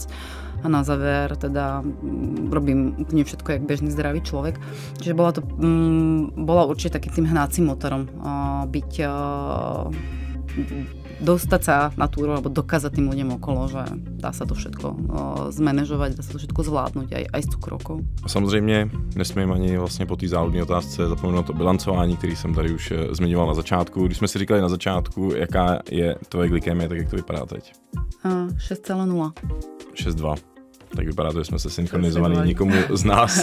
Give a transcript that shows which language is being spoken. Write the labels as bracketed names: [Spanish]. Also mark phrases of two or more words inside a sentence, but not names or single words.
[Slovak] A na záver teda robím úplne všetko, jak bežný zdravý človek. Čiže bola určite takým tým hnacím motorom byť dostať sa na túru alebo dokázať tým ľuďom okolo, že dá sa to všetko zmanéžovať, dá sa to všetko zvládnuť aj s cukrovkou. [Czech] A samozřejmě nesmím ani vlastně po té záludné otázce zapomenout to bilancování, který jsem tady už zmiňoval na začátku. Když jsme si říkali na začátku, jaká je tvoje glykémie, tak jak to vypadá teď? 6,0. 6,2. Tak vypadá to, že jsme se synchronizovaní, nikomu z nás.